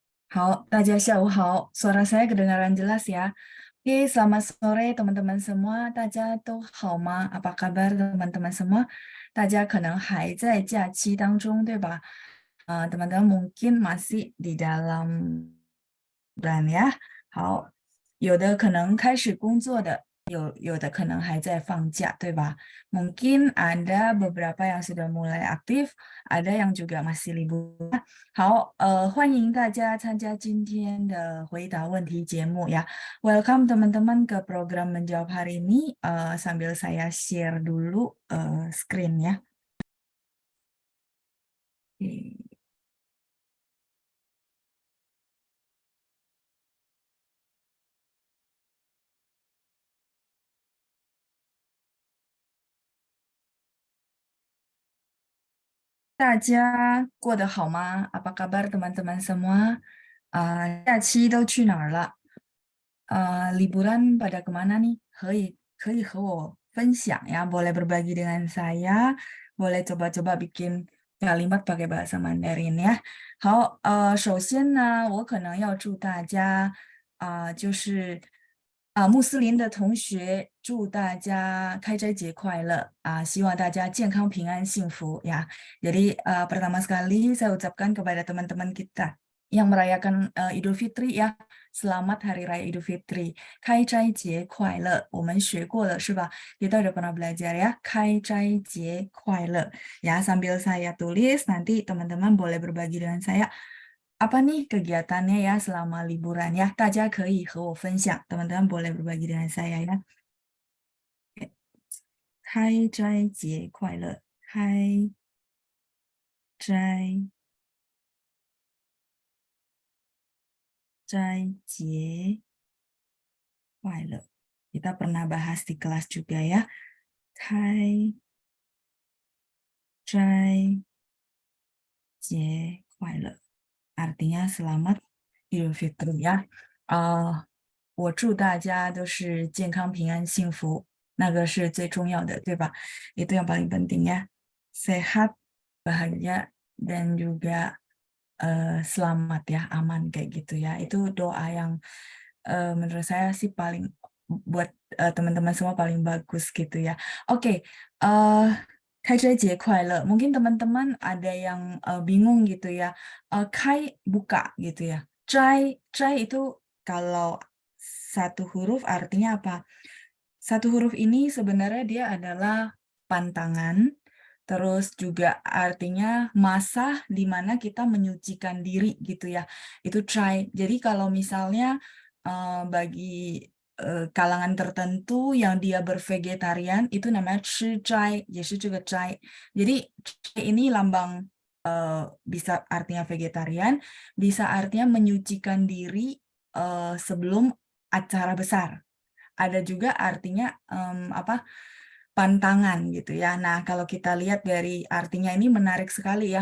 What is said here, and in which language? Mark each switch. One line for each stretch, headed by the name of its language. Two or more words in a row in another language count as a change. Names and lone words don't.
Chinese: 好，大家下午好
Indonesian: ，suara saya kedengaran jelas ya. Oke, selamat sore teman-teman semua.
Chinese: 大家都好吗？
Indonesian: Apa kabar teman-teman semua?
Chinese: 大家可能还在假期当中，对吧？
Indonesian: teman-teman mungkin masih di dalam bulan ya.
Chinese: 好，有的可能开始工作的，有的可能还在放假，对吧？
Indonesian: Mungkin ada beberapa yang sudah mulai aktif, ada yang juga masih libur.
Chinese: 好，欢迎大家参加今天的回答问题节目 ya.
Indonesian: Welcome teman-teman ke program menjawab hari ini. Sambil saya share dulu screen ya. Oke.
Chinese: 大家过得好吗 ？
Indonesian: Apa kabar teman-teman semua?
Chinese: 假期都去哪儿了？
Indonesian: liburan pada kemana nih?
Chinese: 可以和我分享呀,
Indonesian: boleh berbagi dengan saya, boleh coba-coba bikin kalimat pakai bahasa Mandarin ya.
Chinese: 好，首先呢，我可能要祝大家，穆斯林的同学，祝大家开斋节快乐希望大家健康、平安、幸福 ya.
Indonesian: Jadi pertama sekali saya ucapkan kepada teman-teman kita yang merayakan Idul Fitri ya, selamat Hari Raya Idul Fitri.
Chinese: 开斋节快乐，我们学过了是吧 ？
Indonesian: Kita udah pernah belajar ya.
Chinese: 开斋节快乐.
Indonesian: Ya, sambil saya tulis, nanti teman-teman boleh berbagi dengan saya apa nih kegiatannya ya selama liburan ya.
Chinese: 大家可以和我分享,
Indonesian: teman-teman boleh berbagi dengan saya ya.
Chinese: 开斋节快乐，开斋节快乐.
Indonesian: Kita pernah bahas di kelas juga ya.
Chinese: 开斋节快乐
Indonesian: artinya selamat Idul Fitri ya.
Chinese: 我祝大家都是健康、平安、幸福，那个是最重要的，对吧 ？
Indonesian: Itu yang paling penting ya. Sehat, bahagia, dan juga selamat ya, aman kayak gitu ya. Itu doa yang menurut saya sih paling buat teman-teman semua paling bagus gitu ya. Oke,
Chinese: eh 开斋节快乐.
Indonesian: Mungkin teman-teman ada yang bingung gitu ya. Kai buka gitu ya. Cai itu kalau satu huruf artinya apa? Satu huruf ini sebenarnya dia adalah pantangan, terus juga artinya masa di mana kita menyucikan diri gitu ya. Itu cai. Jadi kalau misalnya bagi kalangan tertentu yang dia bervegetarian itu namanya
Chinese: 吃斋, 也是这个斋.
Indonesian: Jadi cai ini lambang bisa artinya vegetarian, bisa artinya menyucikan diri sebelum acara besar. Ada juga artinya apa? Pantangan gitu ya. Nah, kalau kita lihat dari artinya ini menarik sekali ya.